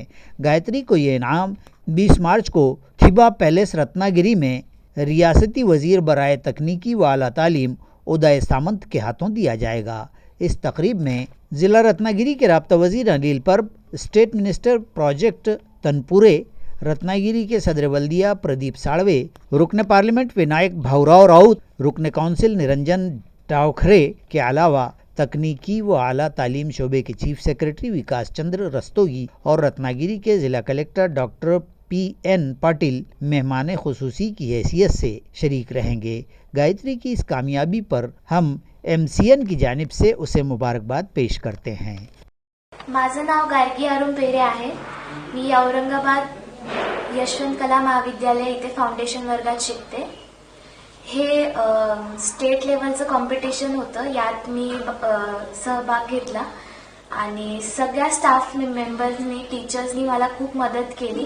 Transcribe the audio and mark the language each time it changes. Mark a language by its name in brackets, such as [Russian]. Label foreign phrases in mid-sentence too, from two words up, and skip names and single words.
[Urdu] گایتری کو یہ انعام 20 مارچ کو تھیبا پیلیس رتنا گیری میں ریاستی وزیر برائے تکنیکی و اعلیٰ تعلیم ادے سامنت کے ہاتھوں دیا جائے گا۔ اس تقریب میں ضلع رتنا گیری کے رابطہ وزیر انیل پرب، اسٹیٹ منسٹر پروجیکٹ تنپورے، رتنا گیری کے صدر بلدیہ پردیپ ساڑوے، رکن پارلیمنٹ ونائک بھاؤراؤ راؤت، رکن کونسل نرنجن ٹاوکھرے کے علاوہ تکنیکی و اعلیٰ تعلیم شعبے کے چیف سیکریٹری وکاس چندر رستوگی اور رتناگیری کے ضلع کلکٹر ڈاکٹر PN پاٹل مہمان خصوصی کی حیثیت سے شریک رہیں گے. گایتری کی اس کامیابی پر ہم MCN کی جانب سے اسے مبارکباد پیش کرتے ہیں. [Marathi] माझं नाव गार्गी अरुण पेरे आहे। मी औरंगाबाद यशवंत कला महाविद्यालय इथे फाउंडेशन वर्गात शिकते। हे [English] state level competition [Marathi] होतं, यात मी सहभाग घेतला आणि सगळ्या [English] staff members [Marathi] टीचर्सनी मला खूप मदत केली।